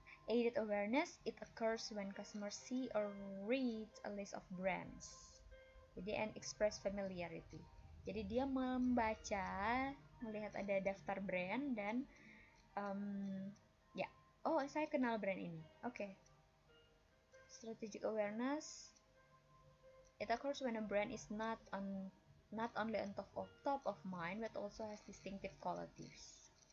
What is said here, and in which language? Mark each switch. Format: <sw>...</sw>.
<en>Aided awareness, it occurs when customers see or read a list of brands. Jadi and express familiarity.</en> <id>Jadi dia membaca, melihat ada daftar brand dan oh saya kenal brand ini. Oke.</id> <en>Strategic awareness, it occurs when a brand is not only on top of mind but also has distinctive qualities.</en>